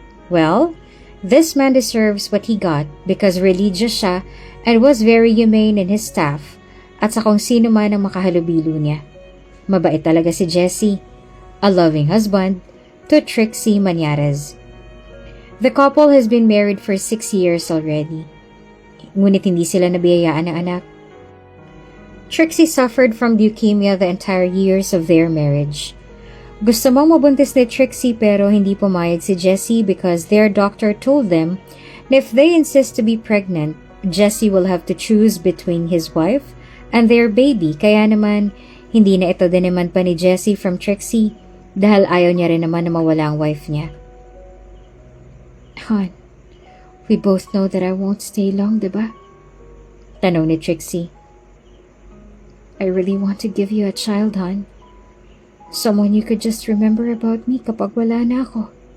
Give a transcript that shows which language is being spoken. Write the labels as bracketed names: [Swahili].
[English] Well, this man deserves what he got because religious [Filipino] siya [English] and was very humane in his staff [Filipino] at sa kung sino man ang makahalubilo niya. Mabait talaga si [English] Jesse. A loving husband to Trixie Maniares. The couple has been married for 6 years already. [Filipino] Ngunit hindi sila nabiyayaan ng anak. [English] Trixie suffered from leukemia the entire years of their marriage. [Filipino] Gusto mong mabuntis ni Trixie pero hindi pumayag si Jesse [English] because their doctor told them that if they insist to be pregnant, Jesse will have to choose between his wife and their baby. [Filipino] Kaya naman, hindi na ito diniman pa ni Jesse from Trixie dahil ayaw niya rin naman na mawala ang wife niya. [English] Hon, we both know that I won't stay long, [Filipino] diba? Tanong ni [English] Trixie. I really want to give you a child, hon. Someone you could just remember about me [Filipino] kapag wala na ako.